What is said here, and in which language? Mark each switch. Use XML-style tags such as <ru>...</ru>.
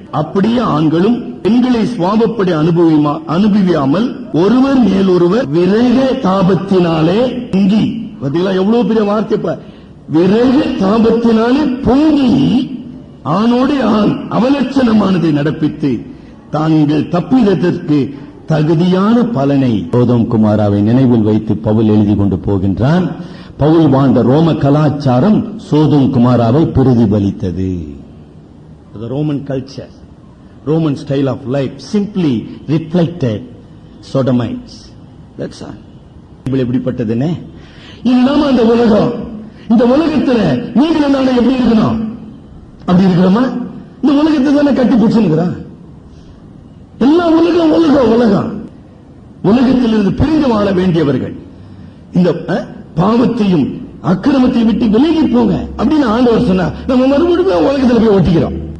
<ta>அப்படியே ஆண்களும் பெண்களை சுவாபப்படி அனுபவியாமல் ஒருவர் மேல் ஒருவர் விரக தாபத்தினாலே பொங்கி, பார்த்தீங்களா எவ்வளவு பெரிய வார்த்தை, விரக தாபத்தினாலே பொங்கி ஆணோடு ஆண் அவலட்சணமானதை நடப்பித்து தாங்கள் தப்பிதற்கு தகுதியான பலனை சோதம் குமாராவை நினைவில் வைத்து பவுல் எழுதி கொண்டு போகின்றான். பவுல் வாழ்ந்த ரோம கலாச்சாரம் சோதம் குமாராவை பிரதிபலித்தது.</ta> <en>Roman culture, Roman style of life simply reflected sodomites. That's all.</en> <ta>Bible எப்படிப்பட்டதுன்னு இல்லாம அந்த உலகம், இந்த உலகத்துல நீங்களும் நானும் எப்படி இருக்கணும்? அப்படி இருக்கிறோமா? இந்த உலகத்தை தானே கட்டி பிடிச்சிருக்கிறான். எல்லா உலகம் உலகம் உலகம் உலகத்திலிருந்து பிரிந்து வாழ வேண்டியவர்கள் இந்த பாவத்தையும் அக்கிரமத்தையும் விட்டு விலகி போங்க அப்படின்னு ஆண்டவர் சொன்னா, நம்ம மறுபடியும் உலகத்தில் போய் ஒட்டிக்கிறோம்.</ta>